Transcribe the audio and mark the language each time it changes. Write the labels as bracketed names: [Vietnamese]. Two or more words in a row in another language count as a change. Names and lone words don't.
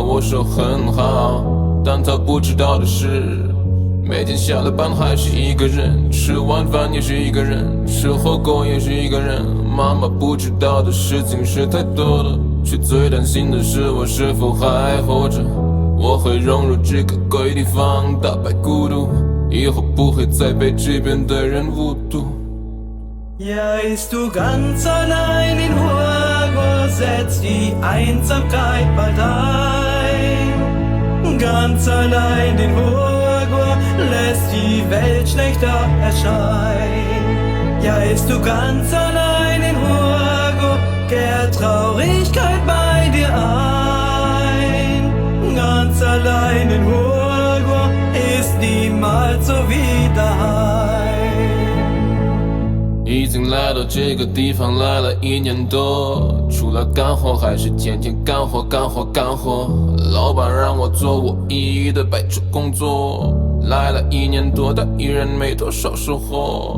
[Chinese] 我说很好，但他不知道的是，每天下了班还是一个人，吃晚饭也是一个人，吃火锅也是一个人。妈妈不知道的事情是太多了，却最担心的是我是否还活着。我会融入这个鬼地方，打败孤独，以后不会再被这边的人侮辱。 [German] Ja, ist du ganz allein in Huaguo, setzt die Einsamkeit bald ein. Ganz allein in Huaguo, lässt die Welt schlechter erscheinen. Ja, ist du ganz allein in Huaguo, kehrt Traurigkeit bei dir ein. Ganz allein in Huaguo, ist niemals so wie daheim。 [Chinese] 已经来到这个地方来了1年多，除了干活还是天天干活干活干活。老板让我做我一一的白昼工作，来了1年多，但依然没多少收获。